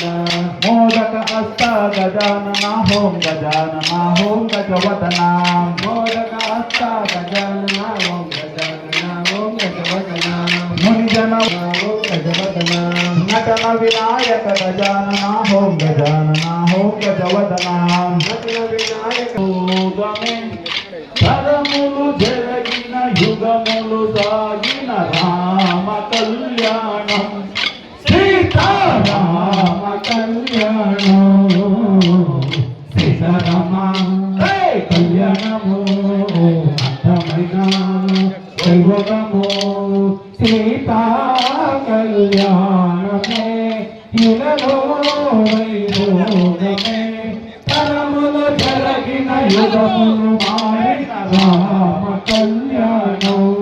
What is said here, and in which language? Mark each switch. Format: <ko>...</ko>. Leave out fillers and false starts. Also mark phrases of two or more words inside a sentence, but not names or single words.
<kn>ಮೋದಕ ಹಸ್ತ ಗಜಾನನ ಓಂ ಗಜಾನನ ಓಂ ಗಜವದನ ಮೋದಕ ಹಸ್ತ ಗಜಾನನ ಓಂ ಗಜಾನನ ಓಂ ಗಜವದನ ಮುನಿಜನ ಓಂ ಗಜವದನ ನಟನ ವಿನಾಯಕ ಗಜಾನನ ಓಂ ಗಜಾನನ ಓಂ ಗಜವದನ ನಟನ ವಿನಾಯಕ</kn> <te>యుగమే తరములు జరగిన యుగములు సాగిన రామ కళ్యాణం సీతారామ కళ్యాణం సీతారామ కళ్యాణము అర్థమైన వైభవము సీతా కళ్యాణమే ఇలలో వైభోగమే తరములు జరగిన యుగములు మారిన రామ కళ్యాణం</te>